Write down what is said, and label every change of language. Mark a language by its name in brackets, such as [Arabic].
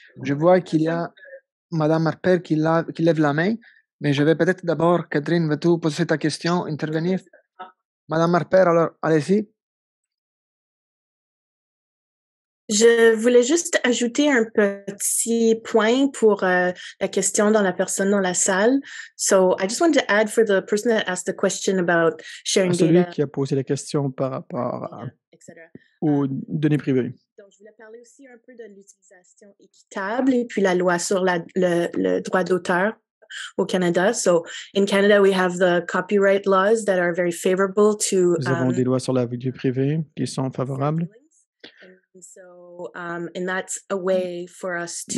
[French] Je vois qu'il y a Madame Harper qui lève la main, mais je vais peut-être d'abord, Catherine, veux-tu poser ta question, intervenir? Madame Harper, alors, allez-y. Je voulais juste ajouter un petit point pour la question dans la personne dans la salle. [English] So I just wanted to add for the person that asked the question about sharing data. [French] Celui qui a posé la question par rapport aux données privées. Donc, je voulais parler aussi un peu de l'utilisation équitable et puis la loi sur le droit d'auteur au Canada. [English] So, in Canada, we have the copyright laws that are very favorable to. [French] Nous avons des lois sur la vie privée qui sont favorables. [English] So, and that's a way for us to.